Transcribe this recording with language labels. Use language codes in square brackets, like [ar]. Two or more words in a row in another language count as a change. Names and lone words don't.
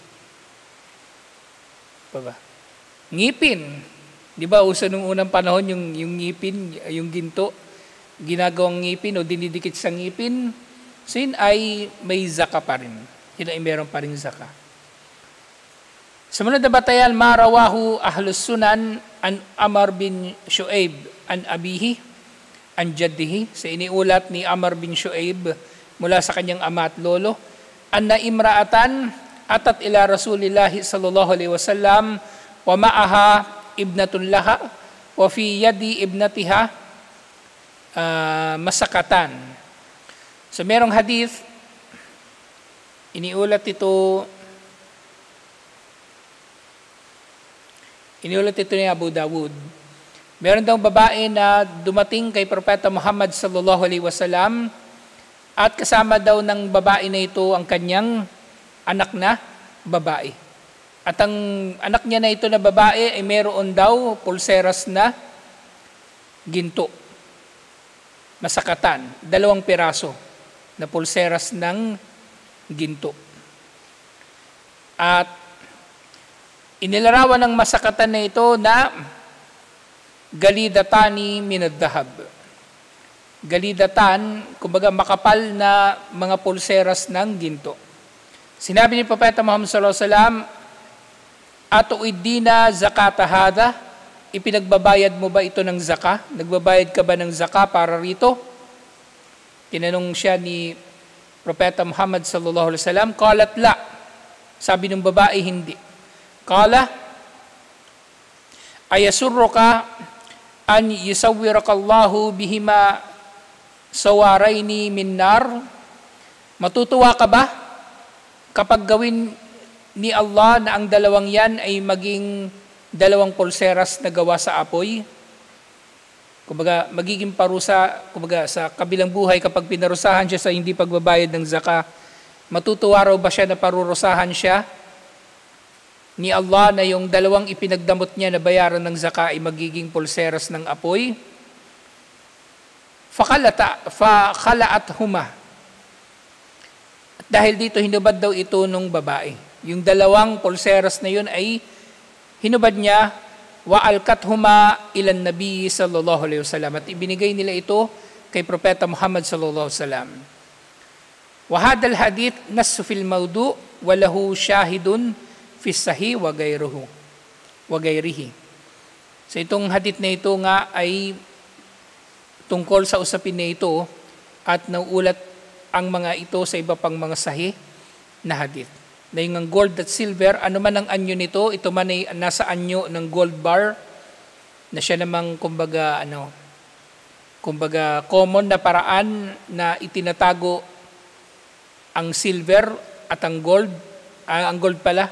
[tl] Ba? Ngipin. Di ba, uso nung unang panahon yung ngipin, yung ginto, ginagawang ngipin o dinidikit sa ngipin, so yun ay may zaka pa rin. Yun ay meron pa rin zaka. Sumunod na batayan, [ar] ما رواه أهل السنن عن عمرو بن شعيب عن أبيه عن جده. [tl] So iniulat ni Amr bin Shu'aib mula sa kanyang ama at lolo, [ar] أن امرأة أتت إلى رسول الله صلى الله عليه وسلم ومعها ابنة لها وفي يد ابنتها مسكتان. [tl] So merong hadith, iniulat ito ni Abu Dawud. Meron daw babae na dumating kay Propeta Muhammad [ar] صلى الله عليه وسلم [tl] at kasama daw ng babae na ito ang kanyang anak na babae. At ang anak niya na ito na babae ay meron daw pulseras na ginto. Masakatan, 2 piraso na pulseras ng ginto. At inilarawan ng masakatan na ito na [ar] غليظتان من الذهب. [tl] Galidatan, kumbaga makapal na mga pulseras ng ginto. Sinabi ni Propeta Muhammad [ar] صلى الله عليه وسلم, أتؤدين زكاة هذا, [tl] ipinagbabayad mo ba ito ng zaka? Nagbabayad ka ba ng zaka para rito? Tinanong siya ni Propeta Muhammad [ar] صلى الله عليه وسلم, قالت لا. [tl] Sabi ng babae, hindi. [ar] قال أيسرك أن يسورك الله بهما سوارين من نار? [tl] Matutuwa ka ba kapag gawin ni Allah na ang dalawang yan ay maging 2 pulseras na gawa sa apoy? Kumbaga, magiging parusa, kumbaga, sa kabilang buhay kapag pinarusahan siya sa hindi pagbabayad ng zaka, matutuwa raw ba siya na parurusahan siya ni Allah na yung 2 ipinagdamot niya na bayaran ng zaka ay magiging pulseras ng apoy? [ar] فخلعتهما. [tl] At dahil dito, hinubad daw ito nung babae. Yung 2 pulseras na yun ay hinubad niya, [ar] وألقتهما إلى النبي صلى الله عليه وسلم, [tl] at ibinigay nila ito kay Propeta Muhammad [ar] صلى الله عليه وسلم. وهذا الحديث نص في الموضوع وله شاهد في الصحيح وغيره. [tl] So itong hadith na ito nga ay tungkol sa usapin na ito at nauulat ang mga ito sa iba pang mga sahih na hadith. Na yung gold at silver, ano man ang anyo nito, ito man ay nasa anyo ng [en] gold bar, [tl] na siya namang kumbaga common na paraan na itinatago ang silver at ang gold pala.